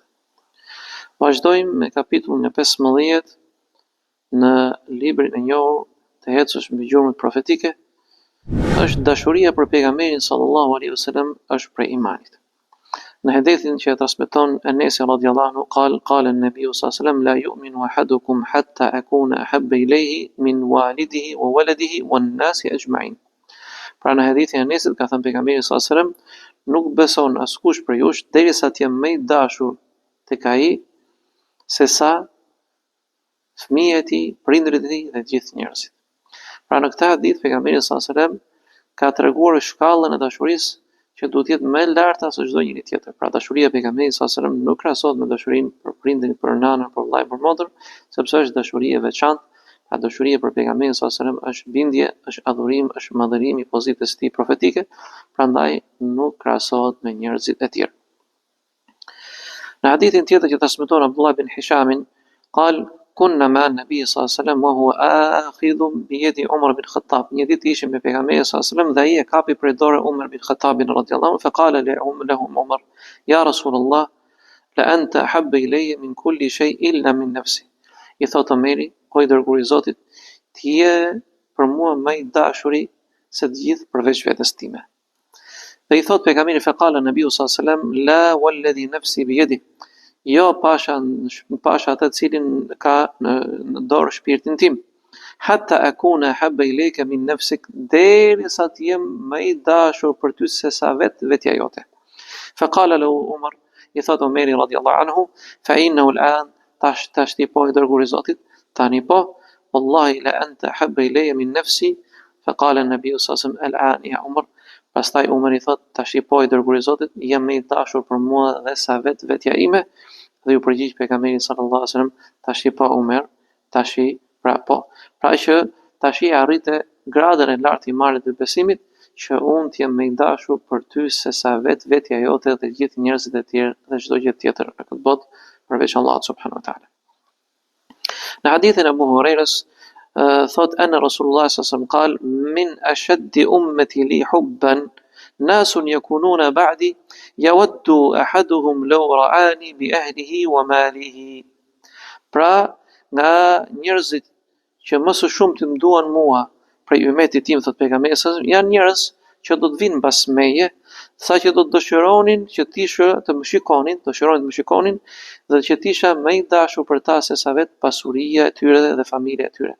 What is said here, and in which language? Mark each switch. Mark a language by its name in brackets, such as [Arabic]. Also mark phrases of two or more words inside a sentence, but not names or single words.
[Albanian] Vazhdojmë me kapitullin e 15 në librin e njohur të Ecës mbi gjurmët profetike. Është dashuria për pejgamberin [Arabic] صلى الله عليه وسلم [Albanian] është prej imanit. Në hadithin që e transmeton Enesi [Arabic] رضي الله عنه، قال النبي صلى الله عليه وسلم لا يؤمن أحدكم حتى أكون أحب إليه من والده وولده والناس أجمعين. [Albanian] Pra në hadithin e Enesit ka thënë pejgamberi [Arabic] صلى الله عليه وسلم, [Albanian] nuk beson askush për jush derisa të jem më i dashur tek ai se sa fëmijët e tij, prindërit e tij dhe të gjithë njerëzit. Pra në këtë hadith pejgamberi [Arabic] صلى الله عليه وسلم [Albanian] ka treguar shkallën e dashurisë që duhet jetë më e larta se çdo njeri tjetër. Pra dashuria e pejgamberit [Arabic] صلى الله عليه وسلم [Albanian] nuk krahasohet me dashurinë për prindin, për nanën, për vllajën, për motër, sepse është dashuri e veçantë. Pra dashuria për pejgamberin [Arabic] صلى الله عليه وسلم [Albanian] është bindje, është adhurim, është madhërim i pozitës së tij profetike, prandaj nuk krahasohet me njerëzit e tjerë. Në hadithin tjetër që transmeton Abdullah bin Hishamin, [Arabic] قال كنا مع النبي صلى الله عليه وسلم وهو آخذ بيد عمر بن الخطاب. [Albanian] Një ditë ishim me pejgamberin [Arabic] صلى الله عليه وسلم [Albanian] dhe ai e kapi prej dorë Umar bin Khattabin [Arabic] رضي الله عنه، فقال له عمر يا رسول الله لأنت أحب إلي من كل شيء إلا من نفسي. [Albanian] I thot Omeri, o i dërguari i Zotit, ti je për mua më i dashuri se të gjithë përveç vetes time. Dhe i thot pejgamberi, [Arabic] فقال النبي صلى الله عليه وسلم لا والذي نفسي بيده. [Albanian] Jo pasha atë cilin ka në dorë shpirtin tim. [Arabic] حتى أكون أحب إليك من نفسك, [Albanian] derisa të jem më i dashur për ty se sa vetja jote. [Arabic] فقال له عمر, [Albanian] i thot Omeri [Arabic] رضي الله عنه، فإنه الآن, [Albanian] tash ti po i dërguari i Zotit, tani po, [Arabic] والله لأنت أحب إلي من نفسي. فقال النبي صلى الله عليه وسلم الآن يا عمر. [Albanian] Pastaj Umar i thot, tash i po i dërguari i Zotit, jam më i dashur për mua dhe sa vetja ime. Dhe ju përgjigj pejgamberi [Arabic] صلى الله عليه وسلم, [Albanian] tashi po Umar, tashi pra po. Pra që tashi arrite gradën e lartë i marrjes të besimit, që unë të jem më i dashur për ty se sa vetja jote dhe gjithë njerëzit e tjerë dhe çdo gjë tjetër në këtë botë përveç Allahut [Arabic] سبحانه وتعالى. [Albanian] Në hadithin e Abu Hurairës thot [Arabic] أن رسول الله صلى الله عليه وسلم قال من أشد أمتي لي حبا ناس يكونون بعدي يود أحدهم لو رآني بأهله وماله. [Albanian] Pra nga njerëzit që më së shumti më duan mua prej ummetit tim, thot pejgamberi, janë njerëz që do të vinë pas meje, sa që do të dëshironin që të më shikonin dhe që tisha më i dashur për ta se sa vetë pasuria e tyre dhe familja e tyre.